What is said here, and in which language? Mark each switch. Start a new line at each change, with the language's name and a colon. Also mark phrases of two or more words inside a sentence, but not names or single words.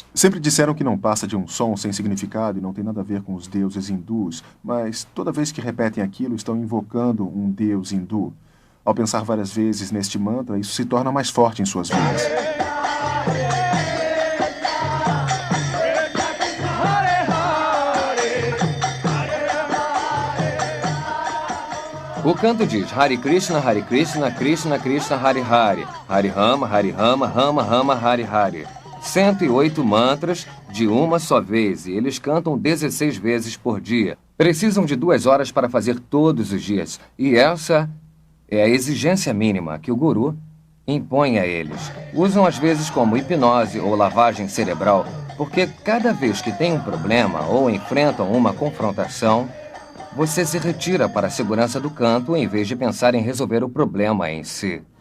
Portuguese: Sempre disseram que não passa de um som sem significado e não tem nada a ver com os deuses hindus, mas toda vez que repetem aquilo, estão invocando um deus hindu. Ao pensar várias vezes neste mantra, isso se torna mais forte em suas vidas. O canto diz
Sanskrit: Hare Krishna, Krishna Krishna, Hare Hare, Hare Rama, Rama Rama, Hare Hare.
Portuguese: 108 mantras de uma só vez e eles cantam 16 vezes por dia. Precisam de 2 horas para fazer todos os dias e essa é a exigência mínima que o guru impõe a eles. Usam às vezes como hipnose ou lavagem cerebral, porque cada vez que tem um problema ou enfrentam uma confrontação, você se retira para a segurança do canto em vez de pensar em resolver o problema em si.